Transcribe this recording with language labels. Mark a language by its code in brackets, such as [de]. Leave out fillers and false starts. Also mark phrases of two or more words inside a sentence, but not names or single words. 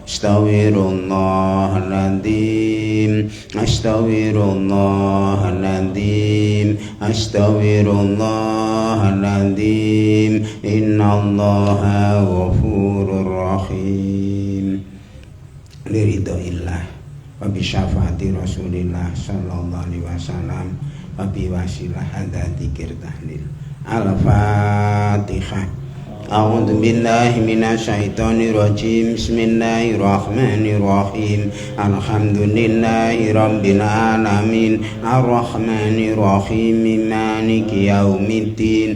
[ar] أستغفر الله العظيم، أستغفر الله العظيم، أستغفر الله العظيم. إن الله غفور رحيم. لرضى الله وبشفاعة رسول الله صلى الله عليه وسلم وبوسيلة هذا ذكر تهليل. Al-Fatihah. أعوذ بالله من الشيطان الرجيم. بسم الله الرحمن الرحيم. الحمد لله رب العالمين. الرحمن الرحيم. مالك يوم الدين.